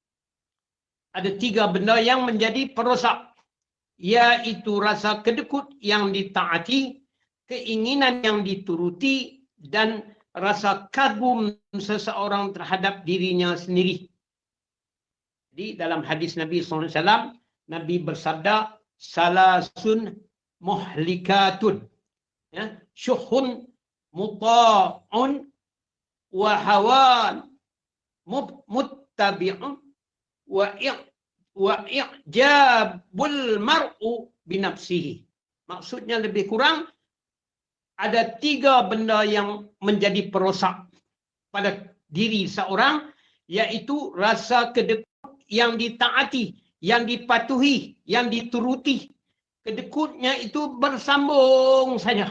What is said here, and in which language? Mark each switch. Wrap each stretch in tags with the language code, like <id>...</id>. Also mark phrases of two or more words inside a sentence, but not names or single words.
<ms>Ada 3 benda yang menjadi perosak, iaitu rasa kedekut yang ditaati, keinginan yang dituruti, dan rasa kagum seseorang terhadap dirinya sendiri. Jadi dalam hadis Nabi</ms> <ar>صلى الله عليه وسلم,</ar> <ms>Nabi bersabda,</ms> <ar>ثلاث مهلكات شح مطاع وهوى متبع وإعجاب المرء بنفسه.</ar> <ms>Maksudnya lebih kurang ada 3 benda yang menjadi perosak pada diri seorang, iaitu rasa kedekut yang ditaati, yang dipatuhi, yang dituruti. Kedekutnya itu bersambung saja.</ms>